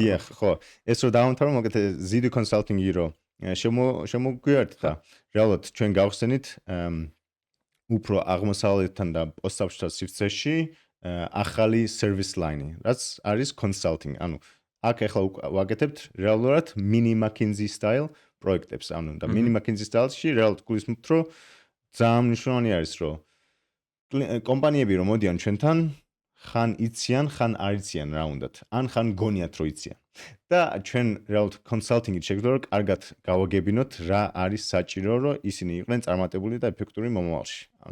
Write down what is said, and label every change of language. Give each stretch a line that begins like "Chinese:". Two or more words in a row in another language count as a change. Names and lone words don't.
Georgian: დიახ, ხო. ეს რომ დავამთავრო მოგეთ ZD Consulting-ი რომ შემოგვიერთდა. რეალურად ჩვენ გავხსენით უფრო აღმოსავლეთთან და პოსტსაბჭოთა სივრცეში ახალი
English: service line-
Georgian: ი, რაც არის consulting. ანუ აქ ახლა ვაკეთებთ რეალურად
English: mini McKinsey style
Georgian: პროექტებს. ანუ და
English: mini McKinsey style-
Georgian: ში რეალურად გულისხმობთ რომ ძალიან მნიშვნელოვანი არის რომ კომპანიები რომ მოდიან ჩვენთან ხან იციან, ხან არ იციან რა უნდათ, ან ხან გონიათ რომ იციან. და ჩვენ რეალურად კონსალტინგით შეგვიძლია რომ კარგად გავაგებინოთ რა არის საჭირო რომ ისინი იყვნენ წარმატებული და ეფექტური მომავალში.